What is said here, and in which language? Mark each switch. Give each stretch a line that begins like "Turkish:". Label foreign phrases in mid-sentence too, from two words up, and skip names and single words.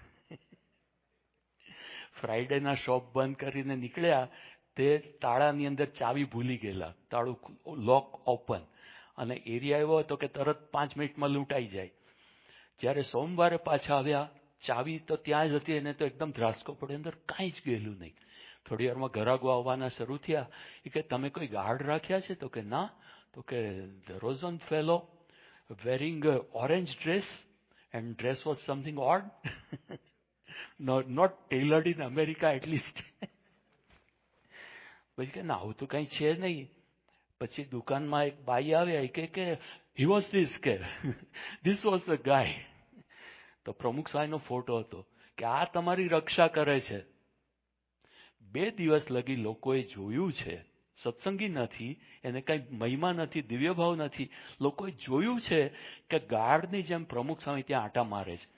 Gujarati: ફ્રાઈડેના શોપ બંધ કરીને નીકળ્યા, તે તાળાની અંદર ચાવી ભૂલી ગયેલા, તાળું
English: lock open,
Gujarati: અને એરિયા એવો હતો કે તરત 5 મિનિટમાં લૂંટાઈ જાય. જ્યારે સોમવારે પાછા આવ્યા, ચાવી તો ત્યાં જ હતી, એને તો એકદમ ધ્રાસકો પડ્યો, અંદર કાંઈ જ ગયેલું નહીં. થોડી વારમાં ઘરાગો આવવાના શરૂ થયા. એ કે તમે કોઈ ગાર્ડ રાખ્યા છે? તો કે ના. તો કે
English: there was one fellow wearing orange dress and dress was something odd. not tailored in America at least.
Gujarati: પછી કે ના, આવું તો કઈ છે નહીં. પછી દુકાનમાં એક બાઈ આવ્યા, કે
English: he was this,
Gujarati: કે
English: this was the guy.
Gujarati: તો પ્રમુખ સ્વામીનો ફોટો હતો કે આ તમારી રક્ષા કરે છે. 2 દિવસ લગી લોકોએ જોયું છે, સત્સંગી નથી, એને કઈ મહિમા નથી, દિવ્ય ભાવ નથી, લોકોએ જોયું છે કે ગાર્ડની જેમ પ્રમુખ સ્વામી ત્યાં આટા મારે છે.